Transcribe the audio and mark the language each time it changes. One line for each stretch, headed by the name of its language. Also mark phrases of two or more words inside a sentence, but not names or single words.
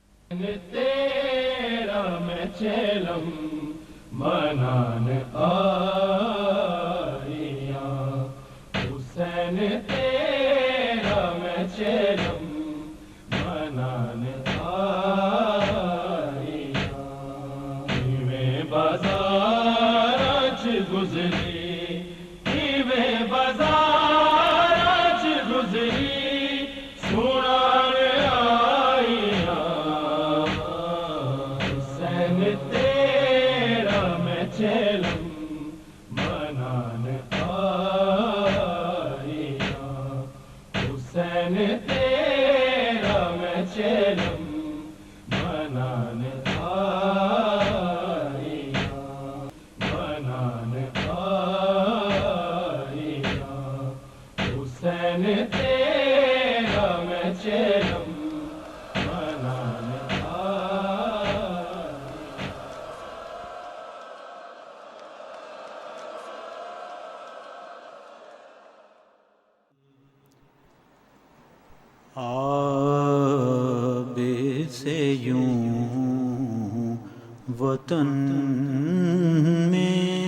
Punjabi: تیرا میں چلم منان آئیاں حسین تیرا میں چلم منان آئیاں میں بازار چ گزری بازار چ گزری سنان آئیاں حسین تیرا میں چلم منان آئیاں حسین تیرا میں چلم منان آئیاں منان آئیاں حسین تیرا میں چلم منان
Urdu: آب سے یوں وطن میں